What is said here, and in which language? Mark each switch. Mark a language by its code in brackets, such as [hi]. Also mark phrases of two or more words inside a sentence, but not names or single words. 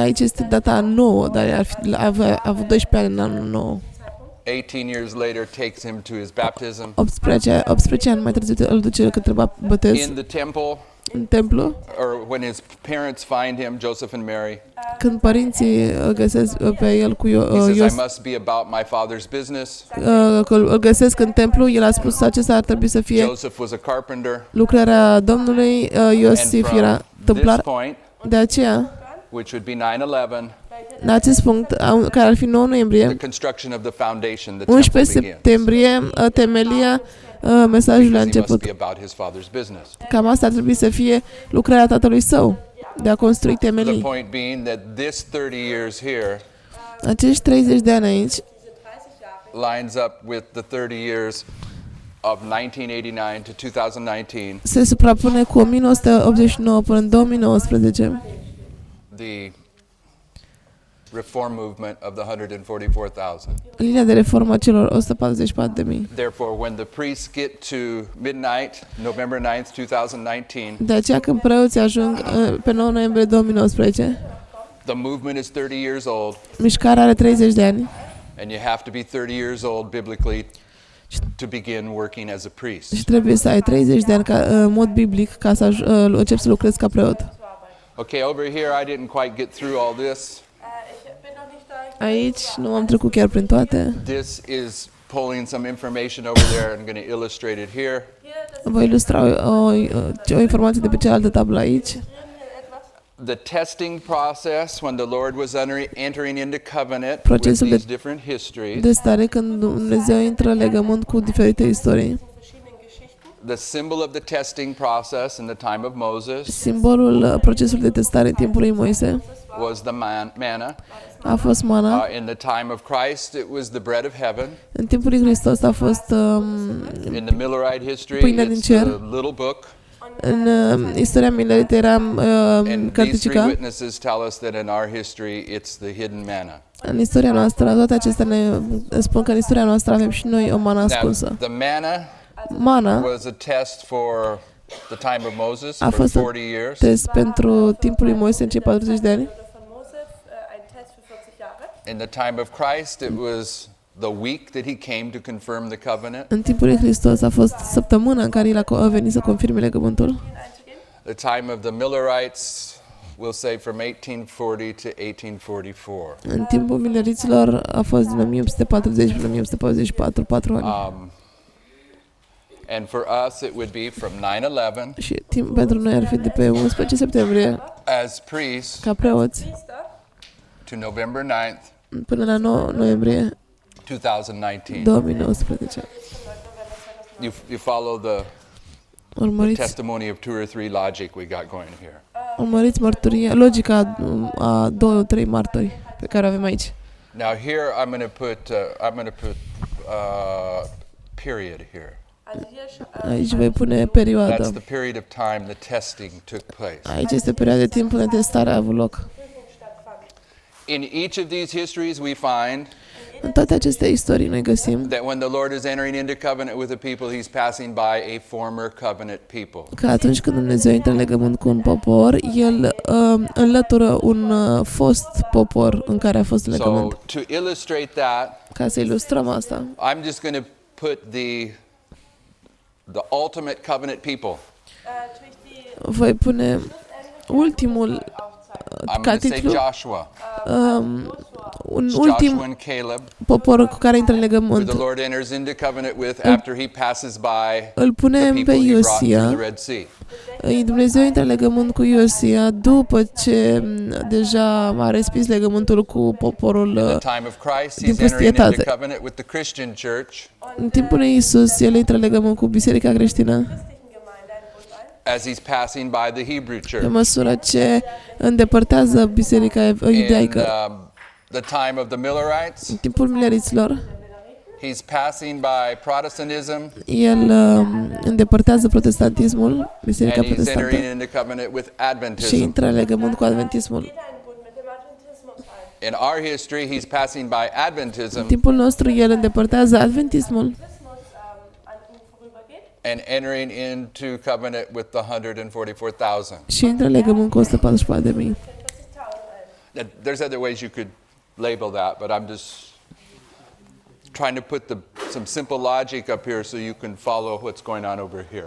[ro] Aici este data 9, dar ar fi avut 12 ani în anul 9. [en] 18 years later takes him to his baptism [ro] 18 ani mai târziu îl duce către botez [en] in the temple, [ro] în templu. [en] or when his parents find him, Joseph and Mary. [ro] Când părinții îl găsesc pe el cu [en] He says, I [ro] Ios, [en] must be about my father's business. [ro] îl găsesc în templu, el a spus că acesta ar trebui să fie [en] Joseph was a carpenter. [ro] lucrarea Domnului, [en] And [ro] Iosif era [en] from this [ro] tâmplar. [en] point, [ro] De aceea, [en] which would be 9/11, [ro] la acest punct, care ar fi 9 [en] the [ro] noiembrie, [en] construction of the foundation, the temple [ro] 11 [en] begins. [ro] septembrie, temelia mesajului a [en] Because he must [ro] început. [en] be about his father's business. [ro] Cam asta ar trebui să fie lucrarea tatălui său, de a construi [en] The [ro] temelii. [en] point being that this 30 years here [ro] Acești 30 de ani aici [de] Diese 30 Jahre [en] lines up with the 30 years of 1989 to 2019, [ro] se suprapune cu 1989 până în 2019, [en] the reform movement of the 144,000. [ro] linia de reformă a celor 144.000. [en] Therefore, when the priests get to midnight, November 9th, 2019, [ro] De aceea când preoții ajung pe 9 noiembrie 2019, [en] the movement is 30 years old, [ro] mișcarea are 30 de ani [en] and you have to be 30 years old biblically to begin working as a priest. [ro] și trebuie să ai 30 de ani în mod biblic ca să începi să lucrezi ca preot. [en] Okay, over here I didn't quite get through all this. [de] Ich bin noch nicht da. [ro] Aici nu am trecut chiar prin toate. [en] This is pulling some information over there. I'm going to illustrate it here. [de] Hier, das [ro] Voi ilustra o informație de pe cealaltă tablă aici. [de] hier etwas. [en] The testing process when the Lord was entering into covenant with [ro] Procesul [en] these [ro] de [en] different histories. [ro] De stare când Dumnezeu intră în legământ cu diferite istorii. [de] Verschiedenen Geschichten. [en] The symbol of the testing process in the time of Moses [ro] Simbolul procesului de testare în timpul lui Moise [en] was the manna. [ro] a fost mana. [en] In the time of Christ, it was the bread of heaven. [ro] În timpul lui Hristos a fost [en] In the Millerite history, [ro] Pâinea din [en] it's [ro] cer. [en] the little book. [ro] în istoria Millerite era [en] And these three [ro] cărticica. [en] witnesses tell us that in our history, it's the hidden manna. [ro] În istoria noastră, toate acestea ne spun că în istoria noastră avem și noi o mană [en] Now, [ro] ascunsă. [en] the manna [ro] Mana [en] was a test for the time of Moses [ro] a [en] for [ro] fost un [en] 40 years. [ro] test pentru timpul lui Moise în cei 40 de ani. [de] Von Moses ein Test für 40 Jahre. [en] In the time of Christ, it was the week that he came to confirm the covenant. [ro] În timpul lui Hristos a fost săptămâna în care el a venit să confirme legământul. [en] The time of the Millerites, we'll say from 1840 to 1844. [ro] În timpul mileriților a fost din 1840 până 1844, 4 ani. [en] And for us, it would be from 9/11 [ro] Și pentru noi ar fi de pe 11 septembrie, [en] as priests [ro] ca preoți, [en] to to November 9th, [ro] până la 9 noiembrie [en] 2019. [ro] 2019. [en] You follow the [ro] Urmăriți, [en] testimony of 2 or 3 logic we got going here. [ro] urmăriți mărturia, logica a 2-3 martori pe care o avem aici. [en] Now here I'm going to put period here. [ro] Aici voi pune [en] That's [ro] perioada. [en] the period of time the testing took place. [ro] Aici este perioada de timp unde testarea a avut loc. [en] In each of these histories we find [ro] În toate aceste istorii noi găsim [en] that when the Lord is entering into covenant with a people, he's passing by a former covenant people. [ro] că atunci când Dumnezeu intră în legământ cu un popor, El înlătură un fost popor în care a fost [en] So [ro] legământ. [en] to illustrate that, [ro] Ca să ilustrăm asta, [en] I'm just going to put the ultimate covenant people. [ro] voi pune ultimul [en] I'm [ro] ca [en] going to say [ro] titlu, [en] Joshua. [ro] un [en] It's [ro] ultim [en] Joshua and Caleb, [ro] popor cu care intră în [en] who [ro] legământ. [en] the Lord enters into covenant with after he passes by [ro] Îl [en] the [ro] punem [en] people [ro] pe [en] he brought through the [ro] Iosia. [en] Red Sea. [ro] Dumnezeu intră în legământ cu Iosia după ce deja a respins legământul cu poporul. [en] In the time of Christ, [ro] din [en] he's entering into [ro] pustietate. [en] covenant with the Christian church [ro] În timpul lui Iisus, El intră în legământ cu biserica creștină [en] as he's passing by the Hebrew [ro] pe [en] church. [ro] măsură ce îndepărtează biserica [en] In [ro] iudaică. [en] the time of the Millerites, [ro] În timpul mileriților, [en] he's passing by Protestantism, [ro] El îndepărtează protestantismul, biserica [en] and he's [ro] protestantă, [en] entering into covenant with [ro] și [en] Adventism. [ro] intră în legământ cu adventismul. [de] Geht einen Bund mit dem Adventismus ein. [en] In our history, he's passing by [ro] În [en] Adventism [ro] timpul nostru, El îndepărtează adventismul [de] Adventismus an ihm vorübergeht. [en] and entering into covenant with the 144,000. [ro] și intră în legământ cu 144.000. [en] There's other ways you could label that, but I'm just trying to put some simple logic up here so you can follow what's going on over here.